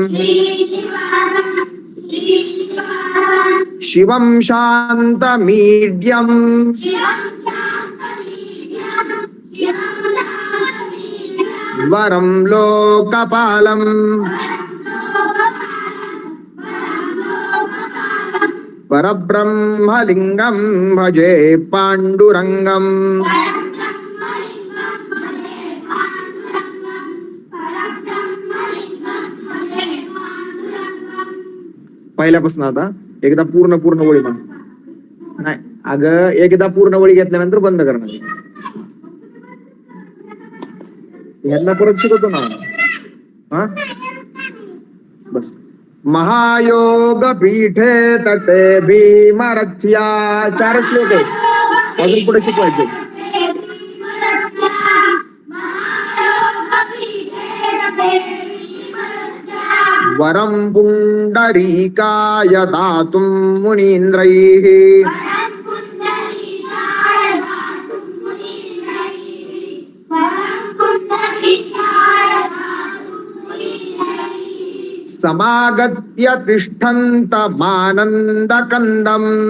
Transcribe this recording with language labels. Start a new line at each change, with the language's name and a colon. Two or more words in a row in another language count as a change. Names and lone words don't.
Sanskrit: शिवं शान्तमीड्यम् वरं लोकपालम् परब्रह्मलिंगं भजे पांडुरंगम.
Marathi: पहिल्यापासून आता एकदा पूर्ण पूर्ण ओळी म्हण. नाही अगं एकदा पूर्ण ओळी घेतल्यानंतर बंद करणार. यांना परत शिकवतो ना. हा बस.
Sanskrit: महायोग पीठे तटे भीमरथ्या.
Marathi: 4 श्लोक आहे, अजून पुढे शिकवायचे.
Sanskrit: वरं पुंडरीकाय दातुं मुनीन्द्रैः. समागत्य तिष्ठन्तमानन्दकन्दम्.